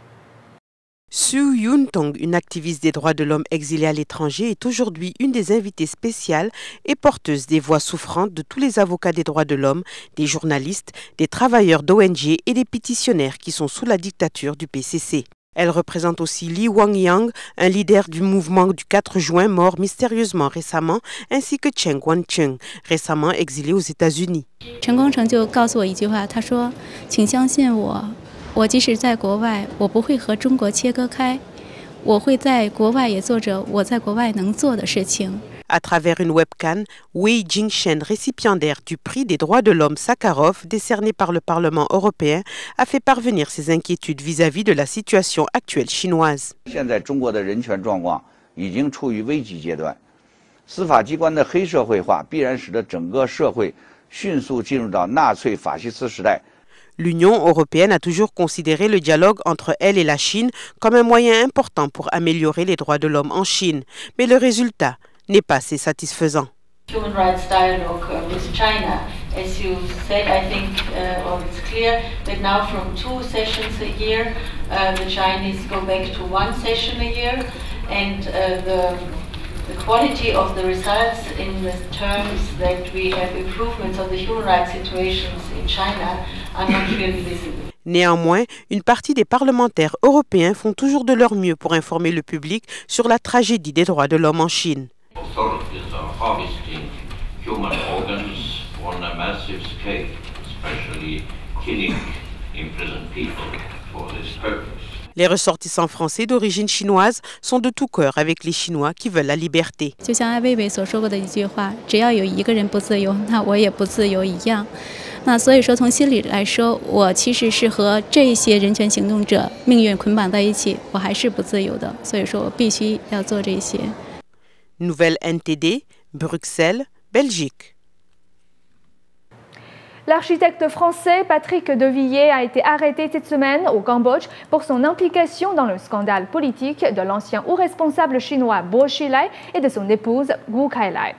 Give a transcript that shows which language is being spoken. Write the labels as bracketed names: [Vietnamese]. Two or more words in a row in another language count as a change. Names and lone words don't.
[French] Su Yuntong, une activiste des droits de l'homme exilée à l'étranger, est aujourd'hui une des invitées spéciales et porteuse des voix souffrantes de tous les avocats des droits de l'homme, des journalistes, des travailleurs d'ONG et des pétitionnaires qui sont sous la dictature du PCC. Elle représente aussi Li Wangyang, un leader du mouvement du 4 juin mort mystérieusement récemment, ainsi que Chen Guangcheng, récemment exilé aux États-Unis. [Chinese] 我即使在国外，我不会和中国切割开，我会在国外也做着我在国外能做的事情。 [French] À travers une webcam, Wei Jingshen, récipiendaire du prix des droits de l'homme Sakharov décerné par le Parlement européen, a fait parvenir ses inquiétudes vis-à-vis de la situation actuelle chinoise. [Chinese] 现在中国的人权状况已经处于危急阶段，司法机关的黑社会化必然使得整个社会迅速进入到纳粹法西斯时代。 [French] L'Union européenne a toujours considéré le dialogue entre elle et la Chine comme un moyen important pour améliorer les droits de l'homme en Chine, mais le résultat n'est pas assez satisfaisant. [English] Human rights dialogue with China, as you said, I think it's clear that now from 2 sessions a year, the Chinese go back to 1 session a year, and the quality of the results in the terms that we have improvements of the human rights situations in China are not really visible. [French] Néanmoins, une partie des parlementaires européens font toujours de leur mieux pour informer le public sur la tragédie des droits de l'homme en Chine. [English] harvesting human organs on a massive scale, especially killing imprisoned people for this purpose. [French] Les ressortissants français d'origine chinoise sont de tout cœur avec les Chinois qui veulent la liberté. [Chinese] 就像艾薇薇所说过的一句话，只要有一个人不自由，那我也不自由一样。那所以说，从心理来说，我其实是和这些人权行动者命运捆绑在一起，我还是不自由的。所以说我必须要做这些。 [French] Nouvelle NTD, Bruxelles, Belgique. L'architecte français Patrick Devilliers a été arrêté cette semaine au Cambodge pour son implication dans le scandale politique de l'ancien haut responsable chinois Bo Xilai et de son épouse Gu Kailai.